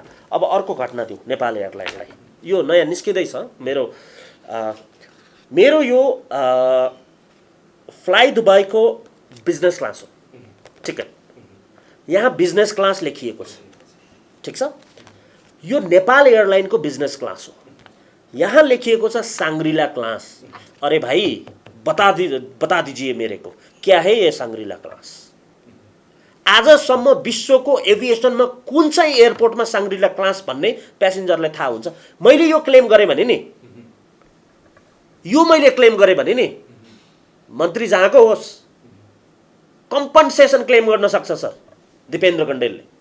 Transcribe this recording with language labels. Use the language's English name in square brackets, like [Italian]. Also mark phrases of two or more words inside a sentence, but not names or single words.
[Nepali] अब अर्को घटना दिउँ नेपाल एयरलाइनलाई। यो नयाँ निस्किँदैछ मेरो यो फ्लाइ दुबईको [English] business class [Nepali] हो टिकट। यहाँ [English] business class [Nepali] लेखिएको छ, ठिक छ। यो नेपाल एयरलाइनको [English] business class [Nepali] हो। यहाँ लेखिएको छ सांग्रीला क्लास। [Hindi] अरे भाई बता दीजिए मेरे को क्या है ये सांग्रीला क्लास। [Nepali] आजसम्म विश्वको एभिएसनमा कुन चाहिँ एयरपोर्टमा सांग्रीला क्लास भन्ने प्यासेन्जरलाई थाहा हुन्छ। मैले यो क्लेम गरेँ भने नि, मन्त्री जहाँको होस् [English] compensation claim [Nepali] गर्न सक्छ सर दिपेन्द्र कण्डेलले।